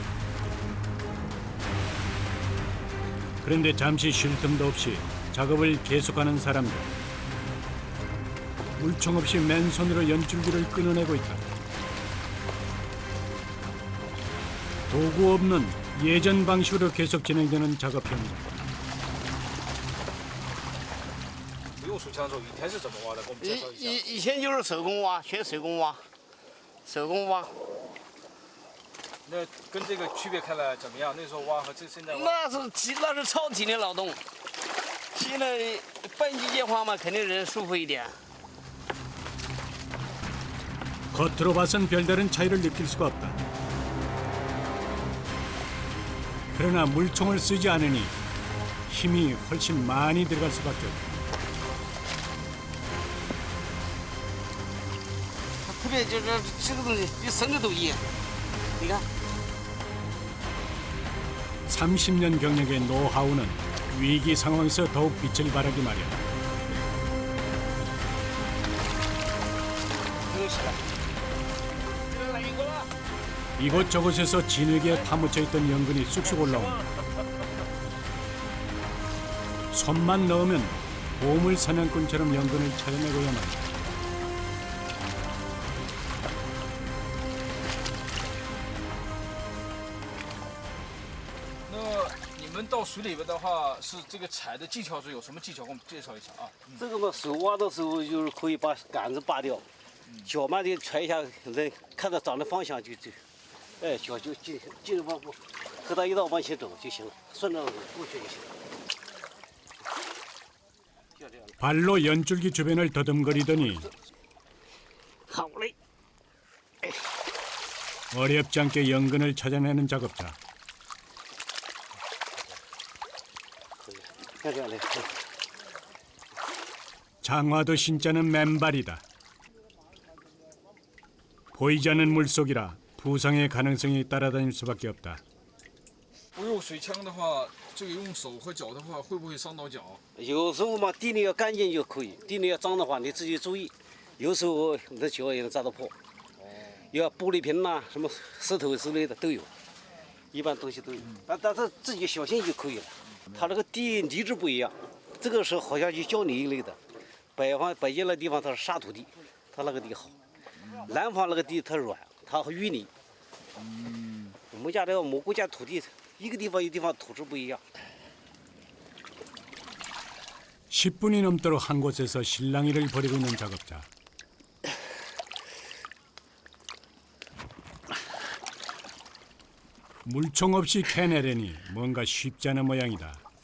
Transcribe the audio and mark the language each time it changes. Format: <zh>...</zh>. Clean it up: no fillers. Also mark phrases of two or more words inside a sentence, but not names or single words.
<ko>그런데 잠시 쉴 틈도 없이 작업을 계속하는 사람들. 물총 없이 맨손으로 연줄기를 끊어내고 있다. 도구 없는 예전 방식으로 계속 진행되는 작업 현장.</ko> <zh>不用水枪的时候，以前是怎么挖的？给我们介绍一下。以前就是手工挖，全手工挖，手工挖。那跟这个区别开来怎么样？那时候挖和现在挖？那是超体力劳动，现在半机械化嘛，肯定人舒服一点。</zh> <ko>겉으로 봐선 별다른 차이를 느낄 수가 없다. 그러나 물총을 쓰지 않으니 힘이 훨씬 많이 들어갈 수밖에 없다.</ko> <zh>特别就是这个东西比生的都硬，你看。</zh> <ko>30년 경력의 노하우는 위기 상황에서 더욱 빛을 발하기 마련. 이곳저곳에서 진흙에 파묻혀 있던 연근이 쑥쑥 올라온다. 손만 넣으면 보물 사냥꾼처럼 연근을 찾아내고야만 한다.</ko> <zh>你们到水里边的话，是这个采的技巧是有什么技巧？给我们介绍一下啊。这个嘛，手挖的时候就是可以把杆子拔掉，脚嘛得踹一下，人看到长的方向就，哎，脚就尽往和他一道往前走就行了，顺着过去就行了。</zh> <ko>발로 연줄기 주변을 더듬거리더니 어렵지 않게 연근을 찾아내는 작업자. 장화도 신지 않은 맨발이다. 보이지 않는 물속이라 부상의 가능성이 따라다닐 수밖에 없다.</ko> <zh>不用水枪的话，这个用手和脚的话，会不会伤到脚？有时候嘛，地里要干净就可以，地里要脏的话，你自己注意。有时候你的脚也能扎得破。要玻璃瓶呐、什么石头之类的都有，一般东西都有。但是自己小心就可以了。它那个地泥质不一样，这个是好像就胶泥一类的。北京那地方它是沙土地，它那个地好。南方那个地它软，它淤泥。我们国家土地。一个地方一个地方土质不一样。</zh> <ko>10분이 넘도록 한 곳에서 실랑이를 벌이고 있는 작업자. 물총 없이 캐내려니 뭔가 쉽지 않은 모양이다.</ko>